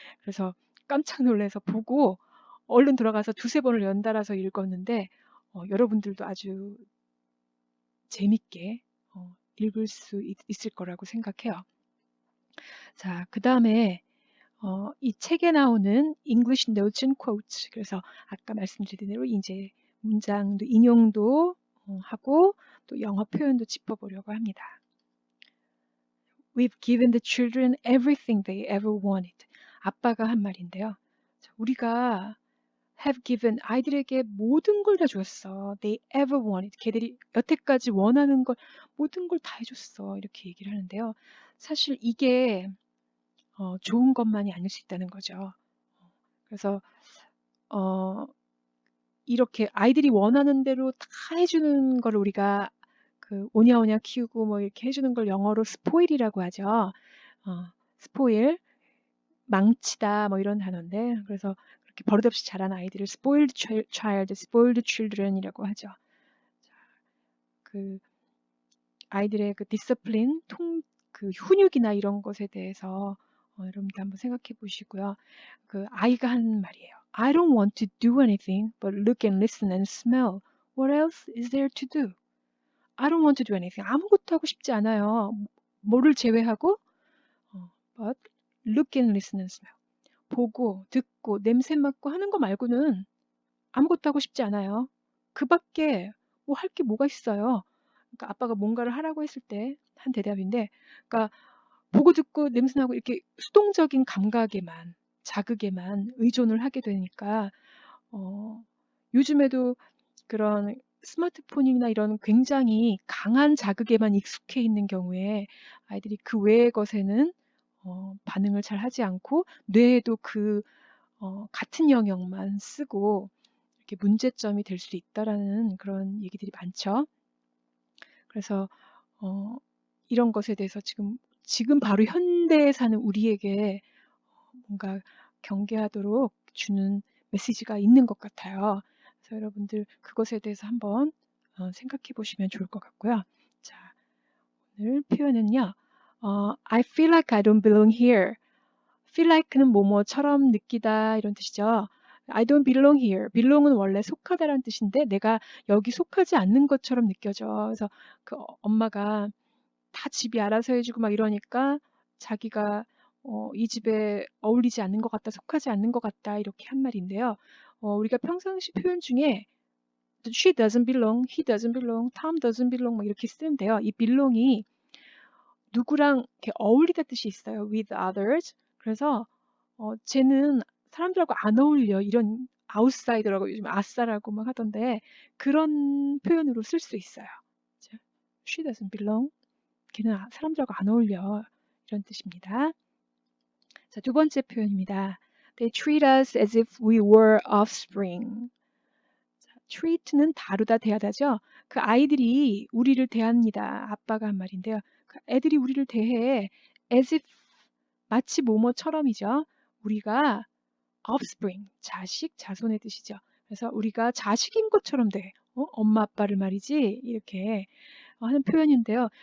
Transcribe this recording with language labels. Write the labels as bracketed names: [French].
[Korean] 그래서 깜짝 놀라서 보고 얼른 들어가서 두세 번을 연달아서 읽었는데 여러분들도 아주 재밌게 읽을 수 있을 거라고 생각해요. 자, 그 다음에 이 책에 나오는 [English] English Notes and Quotes. [Korean] 그래서 아까 말씀드린 대로 이제 문장도 인용도 하고 또 영어 표현도 짚어보려고 합니다. [English] We've given the children everything they ever wanted. [Korean] 아빠가 한 말인데요. 우리가 [English] have given [Korean] 아이들에게 모든 걸 다 줬어. [English] They ever wanted. [Korean] 걔들이 여태까지 원하는 걸 모든 걸 다 해줬어. 이렇게 얘기를 하는데요. 사실 이게 좋은 것만이 아닐 수 있다는 거죠. 그래서 이렇게 아이들이 원하는 대로 다 해주는 걸 우리가 그 오냐오냐 키우고 뭐 이렇게 해주는 걸 영어로 스포일이라고 하죠. 스포일, 망치다 뭐 이런 단어인데 그래서 이렇게 버릇없이 자란 아이들을 [English] spoiled child, spoiled children [Korean] 이라고 하죠. 그 아이들의 그 디스플린, 그 훈육이나 이런 것에 대해서 여러분들 한번 생각해 보시고요. 그 아이가 하는 말이에요. [English] I don't want to do anything but look and listen and smell. What else is there to do? I don't want to do anything. [Korean] 아무것도 하고 싶지 않아요. 뭐를 제외하고 [English] but look and listen and smell. [Korean] 보고, 듣고, 냄새 맡고 하는 거 말고는 아무것도 하고 싶지 않아요. 그 밖에 뭐 할 게 뭐가 있어요. 그러니까 아빠가 뭔가를 하라고 했을 때 한 대답인데, 그러니까 보고 듣고 냄새나고 이렇게 수동적인 감각에만, 자극에만 의존을 하게 되니까 요즘에도 그런 스마트폰이나 이런 굉장히 강한 자극에만 익숙해 있는 경우에 아이들이 그 외의 것에는 반응을 잘 하지 않고 뇌에도 그 같은 영역만 쓰고 이렇게 문제점이 될 수 있다라는 그런 얘기들이 많죠. 그래서 이런 것에 대해서 지금 바로 현대에 사는 우리에게 뭔가 경계하도록 주는 메시지가 있는 것 같아요. 그래서 여러분들 그것에 대해서 한번 생각해 보시면 좋을 것 같고요. 자, 오늘 표현은요. [English] I feel like I don't belong here. [Korean] feel like는 뭐뭐처럼 느끼다 이런 뜻이죠. [English] I don't belong here. [Korean] belong은 원래 속하다라는 뜻인데 내가 여기 속하지 않는 것처럼 느껴져. 그래서 그 엄마가 다 집이 알아서 해주고 막 이러니까 자기가 이 집에 어울리지 않는 것 같다, 속하지 않는 것 같다 이렇게 한 말인데요. 우리가 평상시 표현 중에 [English] she doesn't belong, he doesn't belong, Tom doesn't belong [Korean] 막 이렇게 쓰는데요. 이 belong이 누구랑 이렇게 어울리다 뜻이 있어요. [English] with others. [Korean] 그래서 쟤는 사람들하고 안 어울려. 이런 아웃사이더라고 요즘 아싸라고 막 하던데 그런 표현으로 쓸 수 있어요. [English] She doesn't belong. [Korean] 걔는 사람들하고 안 어울려. 이런 뜻입니다. 자, 두 번째 표현입니다. [English] They treat us as if we were offspring. [Korean] 자, treat는 다루다, 대하다죠. 그 아이들이 우리를 대합니다. 아빠가 한 말인데요. 그 애들이 우리를 대해 as if 마치 뭐뭐처럼이죠. 우리가 offspring, 자식, 자손의 뜻이죠. 그래서 우리가 자식인 것처럼 돼. 엄마 아빠를 말이지 이렇게 하는 표현인데요.